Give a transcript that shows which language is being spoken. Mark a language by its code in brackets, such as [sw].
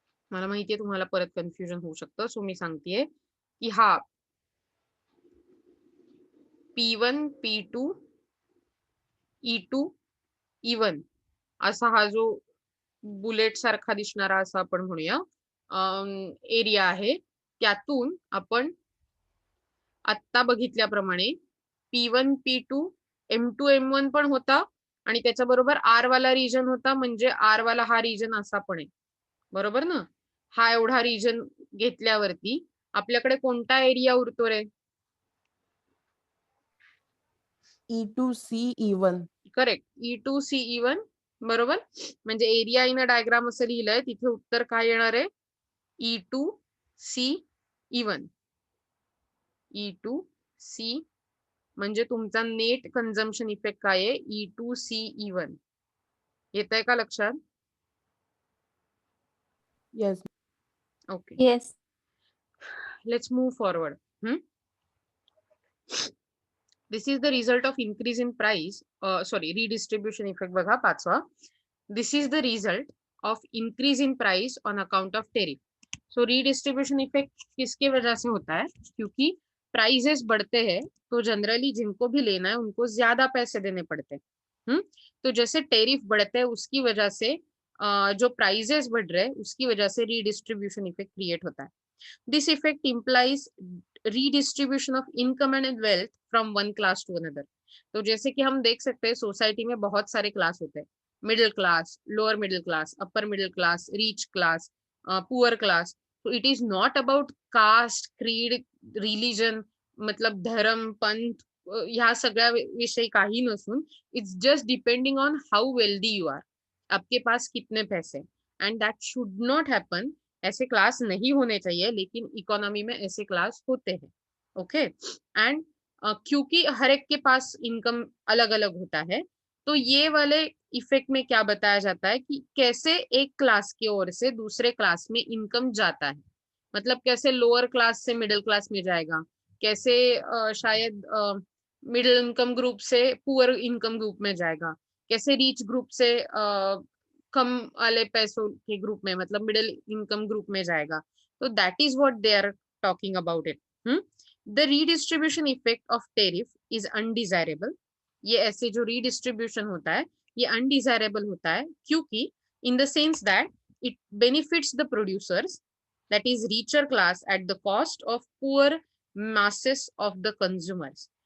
[mr] मला माहितीये तुम्हाला परत कन्फ्युजन होऊ शकतं, सो मी सांगतेय की हा P1 P2 E2 E1 असा हा जो बुलेट सारखा दिसणारा असा आपण म्हणूया एरिया आहे, त्यातून आपण आत्ता बघितल्याप्रमाणे P1 P2 M2 M1 पण होता, आणि त्याच्याबरोबर आर वाला रिजन होता, म्हणजे आर वाला हा रिजन असा पण आहे, बरोबर ना? हा एवढा रिजन घेतल्यावरती आपल्याकडे कोणता एरिया उरतो रे? E2C E1. Correct, E2C E1, बरोबर. म्हणजे एरिया इन अ डायग्राम असं लिहिलंय, तिथे उत्तर काय येणार आहे? E2C E1. E2C म्हणजे तुमचा नेट कन्झम्पशन इफेक्ट काय आहे? E2C E1. येतंय का लक्षात? [en] Yes. Okay, Yes. Let's move forward. This is the result of increase in price, redistribution effect [mr] बघा पाचवा. [en] This is the result of increase in price on account of tariff. [hi] So redistribution effect किसके वजह से होता है? क्योंकि prices बढ़ते हैं तो जनरली जिनको भी लेना है उनको ज्यादा पैसे देने पड़ते हैं. तो जैसे टेरिफ बढ़ते हैं उसकी वजह से जो प्राइजेस बढ़ रहे हैं उसकी वजह से रीडिस्ट्रीब्यूशन इफेक्ट क्रिएट होता है. [en] This effect implies redistribution of income and wealth from one class to another. [hi] तो जैसे कि हम देख सकते हैं सोसाइटी में बहुत सारे क्लास होते हैं, middle class, lower middle class, upper middle class, rich class, poor class. [en] तो it is not about caste, creed, religion, [mr] मतलब धर्म, पंथ, ह्या सगळ्या विषयी काही नसून [en] it's just depending on how wealthy you are, [hi] आपके पास कितने पैसे. [en] And that should not happen. [hi] ऐसे क्लास नहीं होने चाहिए, लेकिन इकोनॉमी में ऐसे क्लास होते हैं. ओके. एंड क्योंकि हर एक के पास इनकम अलग अलग होता है, तो ये वाले इफेक्ट में क्या बताया जाता है कि कैसे एक क्लास की ओर से दूसरे क्लास में इनकम जाता है. मतलब कैसे लोअर क्लास से मिडिल क्लास में जाएगा, कैसे शायद मिडिल इनकम ग्रुप से पुअर इनकम ग्रुप में जाएगा, कैसे रिच ग्रुप से कम वाले पैसों के ग्रुप में, मतलब मिडिल इनकम ग्रुप में जाएगा. [en] तो that is what they are talking about it. The redistribution effect of tariff is undesirable. [hi] ये ऐसे जो रीडिस्ट्रीब्यूशन होता है ये अनडिजायरेबल होता है, क्योंकि [en] In the sense that it benefits the producers, that is richer class, at the cost of poor masses of the consumers.